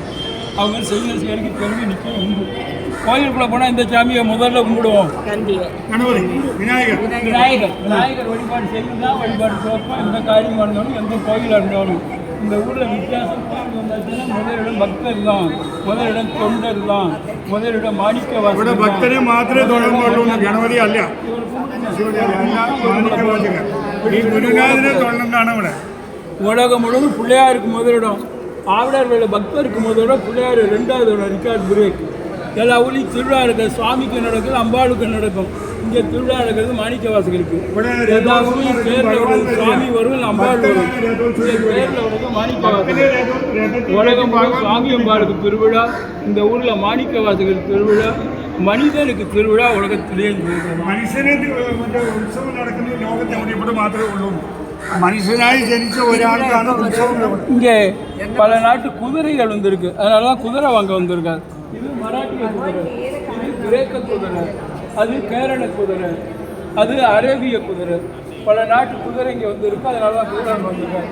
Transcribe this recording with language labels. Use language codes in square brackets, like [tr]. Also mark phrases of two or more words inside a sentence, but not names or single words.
[ta] அவங்க செய்கிற செயலுக்கு பெருமை நிச்சயம் உண்டு. கோயிலுக்குள்ளே போனால் இந்த சாமியை முதல்ல கும்பிடுவோம். விநாயகர். விநாயகர் வழிபாடு செய்யலாம். வழிபாடு சிறப்பாக எந்த காரியம் இருந்தாலும், எந்த கோயிலாக இருந்தாலும். இந்த ஊரில் வித்தியாசம் வந்தாச்சுன்னா முதலிடம் பக்தர் தான், முதலிடம் தொண்டர் தான், முதலிடம் மாணிக்கவாசகர். [ml] ഭക്തരെ മാത്രമേ തൊഴാൻ പാടുള്ളൂ, ഗണപതി അല്ല. ഗുരുനാഥനെ തൊഴണമെന്നാണ് ഇവിടെ. [ta] உலகம் முழுவதும் பிள்ளையாருக்கு முதலிடம், ஆவிடார் பக்தருக்கு முதலிடம், பிள்ளையார் 2வது இடம். [en] record break. [ta] எல்லா ஊர்லேயும் திருவிழா இருக்குது. சுவாமிக்கு நடக்குது, அம்பாளுக்கு நடக்கும். இங்கே திருவிழா நடக்கிறது மாணிக்கவாசகருக்கு. எல்லா ஊர்லேயும் பேரில் வருது சுவாமி வரும், அம்பாள் வரும். பேரில் வருது மாணிக்கவாசகர். உலகம் சுவாமி அம்பாளுக்கு திருவிழா, இந்த ஊரில் மாணிக்கவாசகர் திருவிழா, மனிதனுக்கு திருவிழா உலகத்திலே. [ml] മനുഷ്യന് ഉത്സവം നടക്കുന്നത് ലോകത്തെ എവിടെ മാത്രമേ ഉള്ളൂ. മനുഷനായ് ജനിച്ച ഒരാൾക്കാന ഉത്സവം. [ta] இங்கே பல நாட்டு குதிரைகள் வந்திருக்கு. அதனால தான் குதிரை வாங்க வந்திருக்காரு. இது மராட்டிய குதிரை, இது கிரேக்க குதிரை, அது கேரள குதிரை, அது அரேபிய குதிரை. பல நாட்டு குதிரை இங்கே வந்திருக்கு. அதனால தான் குதிரை வந்திருக்காரு.